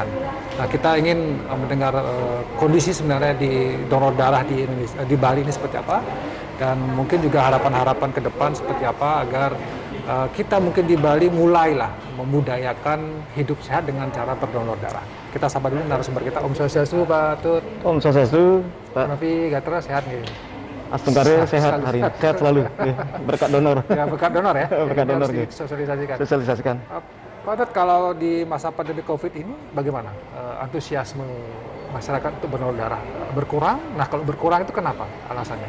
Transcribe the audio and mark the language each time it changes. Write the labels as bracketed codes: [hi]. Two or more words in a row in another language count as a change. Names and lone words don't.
[id] Nah, kita ingin mendengar kondisi sebenarnya di donor darah di Indonesia, di Bali ini seperti apa, dan mungkin juga harapan-harapan ke depan seperti apa agar kita mungkin di Bali mulailah memudayakan hidup sehat dengan cara berdonor darah. Kita sabar dulu narasumber kita. [ban] Om Swastiastu, Pak Tut. Om Swastiastu, Pak. [id] Nafi Gatra sehat nih. Astungkare sehat hari ini, sehat selalu. Berkat donor. Ya, berkat donor ya. Berkat donor. Sosialisasikan. Sosialisasikan. Pak Tut, kalau di masa pandemi COVID ini bagaimana antusiasme masyarakat untuk berdonor darah? Berkurang? Nah, kalau berkurang itu kenapa alasannya?